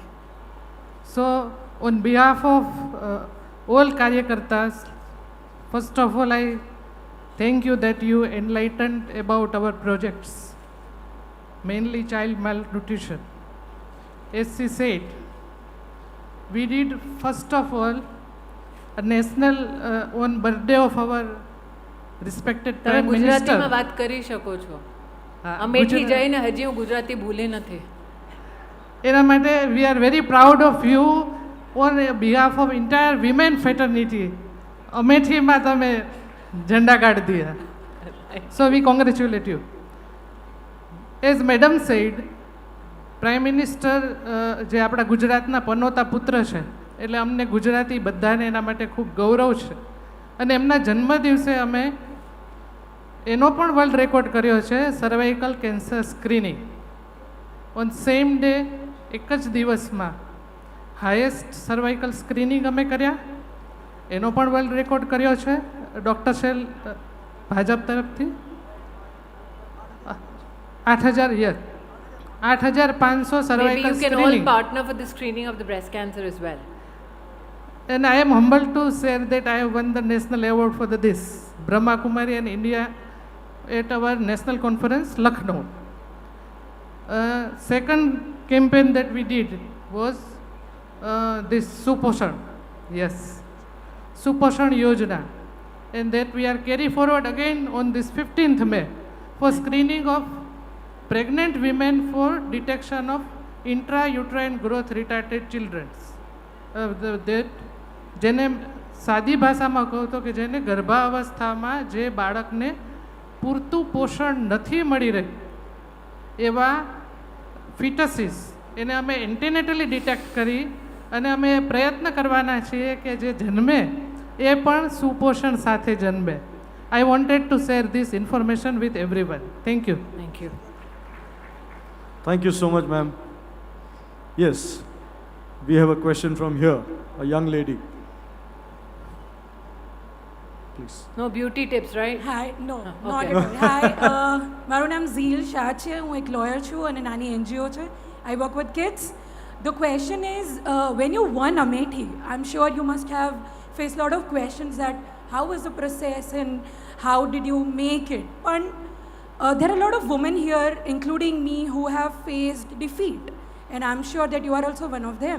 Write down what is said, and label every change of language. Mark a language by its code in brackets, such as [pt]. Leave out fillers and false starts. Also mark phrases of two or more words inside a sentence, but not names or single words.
[en] So, on behalf of all Karyakartas, first of all, I thank you that you enlightened about our projects, mainly child malnutrition. As she said, we did first of all a national on birthday of our respected [gu] તમે [en] Prime Minister. [gu] ગુજરાતીમાં વાત કરી શકો છો. અમેઠી જઈને હજી હું ગુજરાતી ભૂલી નથી. એના માટે [en] we are very proud of you on behalf of entire women fraternity. [gu] અમેઠીમાં તમે ઝંડા કાઢી દીધા. [en] So we congratulate you. As Madam said, Prime Minister [gu] જે આપણા ગુજરાતના પનોતા પુત્ર છે એટલે અમને ગુજરાતી બધાને એના માટે ખૂબ ગૌરવ છે અને એમના જન્મદિવસે અમે એનો પણ [en] world record [gu] કર્યો છે [en] cervical cancer screening on same day [gu] એક જ દિવસમાં [en] highest cervical screening [gu] અમે કર્યા એનો પણ [en] world record [gu] કર્યો છે ડૉક્ટર શેલ ભાજપ તરફથી 8,000 યર 8,500 [en] Maybe cervical you can screening. all partner for the screening of the breast cancer as well. And I am humbled to share that I have won the national award for this Brahma Kumari in India at our national conference, Lucknow. Second campaign that we did was this Suposhan. Yes, Suposhan Yojana. And that we are carry forward again on this 15th May for screening of pregnant women for detection of intrauterine growth retarded children. That જેને સાદી ભાષામાં કહું તો કે જેને ગર્ભાવસ્થામાં જે બાળકને પૂરતું પોષણ નથી મળી રહ્યું એવા ફિટસીસ એને અમે antenatally detect કરી અને અમે પ્રયત્ન કરવાના છીએ કે જે જન્મે એ પણ સુપોષણ સાથે જન્મે. I wanted to share this information with everyone. Thank you. Thank you. Thank you so much, ma'am. Yes, we have a question from here, a young lady. Please. No beauty tips, right? Hi, no, Okay. not at all. Hi, [gu] મારું નામ ઝીલ શાહ છે, હું એક લોયર છું અને નાની NGO છે. [en] I work with kids. The question is, when you won Amethi, I'm sure you must have faced a lot of questions that how was the process and how did you make it? But there are a lot of women here, including me, who have faced defeat, and I'm sure that you are also one of them.